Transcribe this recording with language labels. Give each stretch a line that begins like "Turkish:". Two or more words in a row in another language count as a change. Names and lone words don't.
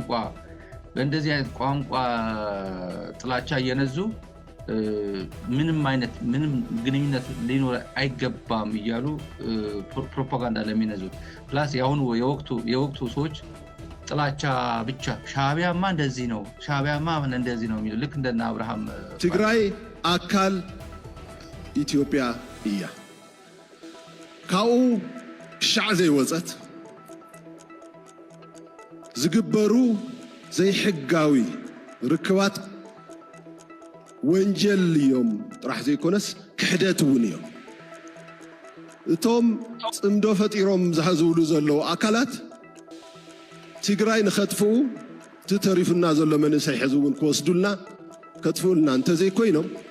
Amharic: ቋንቋ ጥላቻ እየነዙ ምንም ግንኙነት ሊኖር አይገባም እያሉ ፕሮፓጋንዳ ለሚነዙት ፕላስ የአሁኑ የወቅቱ ሰዎች ጥላቻ ብቻ ሻዕቢያማ እንደዚህ ነው የሚሉ ልክ እንደና አብርሃም
Tigrinya: ትግራይ አካል ኢትዮጵያ እያ ካብኡ ክሻዕ ዘይወፀት ዝግበሩ ዘይሕጋዊ ርክባት ወንጀል እዮም ጥራሕ ዘይኮነስ ክሕደት እውን እዮም። እቶም ፅምዶ ፈጢሮም ዝሃዝብሉ ዘለዉ ኣካላት ትግራይ ንኸጥፍኡ ትተሪፉና ዘሎ መንእሰይ ሕዚ እውን ክወስዱልና ከጥፍኡልና እንተዘይኮይኖም